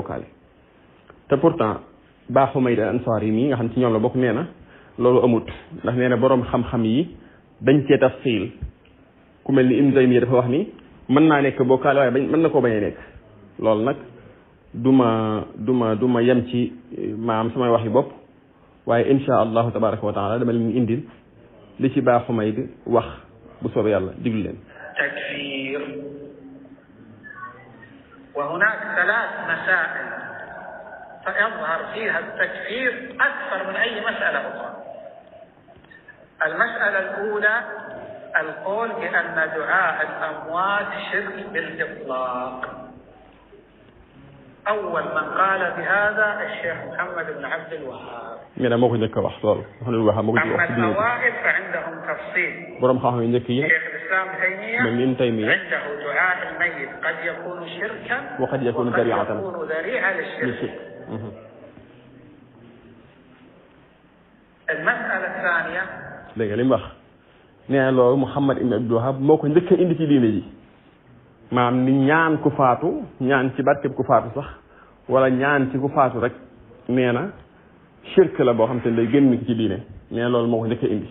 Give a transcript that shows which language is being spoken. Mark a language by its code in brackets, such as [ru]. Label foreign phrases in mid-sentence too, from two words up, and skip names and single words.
[wo] bokkaale te pourtant Ba Humayd al Ansari yi mii nga xam ci ñoom la bokk nee na loolu amut ndax nee na boroom xam-xam yi dañ cee tafsiil ku mel ni Ibn Taymiyya dafa wax ni mën naa nekk bokkaale waaye mën na koo bañ a nekk loolu nag du ma yem ci maam samay wax yi bopp waaye [ar] إن شاء الله تبارك وتعالى [wo] dama leen indil li ci Ba Xumayd wax bu soobee yàlla diglu leen. [ar] تكفير وهناك 3 مسائل سيظهر فيها التكفير أكثر من أي مسألة أخرى. المسألة الأولى القول بأن دعاء الأموات شرك بالإطلاق. أول من قال بهذا الشيخ محمد بن عبد الوهاب. أما الأوائل فعندهم تفصيل. شيخ الإسلام ابن تيمية عنده دعاء الميت قد يكون شركا وقد يكون ذريعة للشرك. المسألة الثانية [wo] léegi li mu wax nee na loolu Muhammad ibn Abdul Wahhab moo ko njëkk a indi ci diine ji maanaam ni ñaan ku faatu ñaan ci barkeb ku faatu sax wala ñaan ci ku faatu rek nee na shirk la boo xam te ne day génn ci diine nee na loolu moo ko njëkk a indi.